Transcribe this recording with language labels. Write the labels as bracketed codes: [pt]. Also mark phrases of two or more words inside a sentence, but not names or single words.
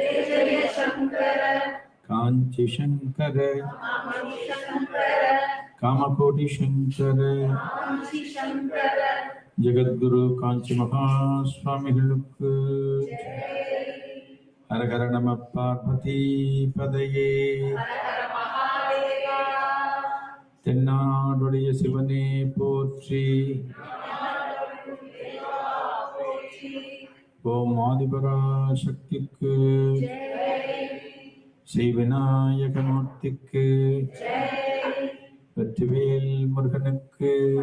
[ta] காஞ்சி சங்கர காமகோடி சங்கர ஜகத்குரு காஞ்சி மகாஸ்வாமிகளுக்கு ஹர ஹர நம பார்வதி பதயே தென்னாடுடைய சிவனே போற்றி. ஓம் ஆதிபரா சக்திக்கு, ஸ்ரீ விநாயகமூர்த்திக்கு, வெற்றிவேல் முருகனுக்கு.